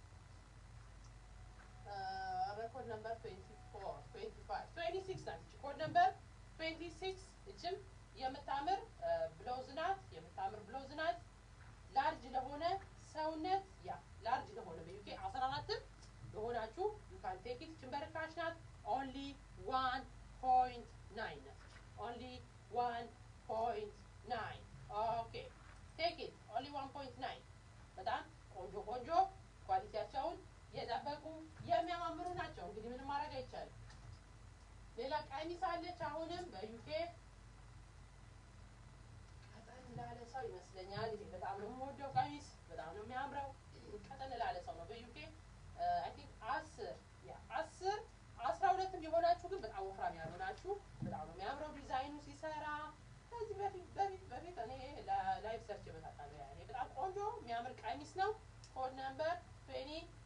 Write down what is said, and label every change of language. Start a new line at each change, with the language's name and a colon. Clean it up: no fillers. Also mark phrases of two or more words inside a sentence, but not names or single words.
English: code number 24 25 26
Amharic: ናት
English: code number 26
Amharic: እችም የምታምር ብሎዝ ናት ላርጅ ለሆነ ሰውነት ላርጅ ለሆነ በዩኬ 14 ለሆናችሁ
English: you can take it
Amharic: ችምበርካሽ ናት
English: only 1.9
Amharic: ናት
English: only 1.9 okay take it only 1.9
Amharic: በጣም ቆንጆ ኳሊቲያቸውን የጠበቁ የሚያማምሩ ናቸው እንግዲህ ምንም ማድረግ አይቻልም ሌላ ቀሚስ አለች አሁንም በዩኬ ቀጠን ላለ ሰው ይመስለኛል ይሄ በጣም ነው የምወደው ቀሚስ በጣም ነው የሚያምረው ቀጠን ላለ ሰው ነው በዩኬ
English: I think 10 12
Amharic: የሆናችሁ ግን በጣም ወፍራም ያልሆናችሁ በጣም ነው የሚያምረው ዲዛይኑ ሲሰራ ከዚህ በፊት እኔ
English: live search
Amharic: በታጣለ ያኔ በጣም ቆንጆ የሚያምር ቀሚስ ነው
English: code number 26